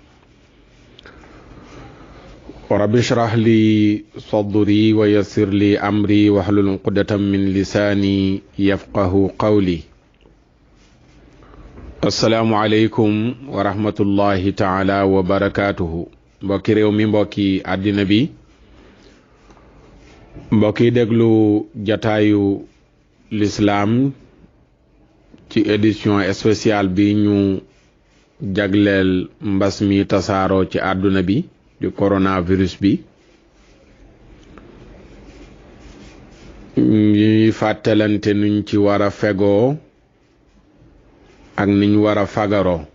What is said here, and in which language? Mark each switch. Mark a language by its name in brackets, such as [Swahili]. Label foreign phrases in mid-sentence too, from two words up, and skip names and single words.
[Arabic] رب اشرح لي صدري ويسر لي أمري واحلل عقدة من لساني يفقه قولي السلام عليكم ورحمة الله تعالى وبركاته [Wolof] mbokki réew mi mbokki àddina bi mbokki déglu jataayu l'islam ci [French] édition spéciale [Wolof] bi ñu jagleel mbas mi tasaaroo ci àdduna bi di coronavirus bi ñuy fàttalante nuñ ci war a fegoo ak niñ war a fagaroo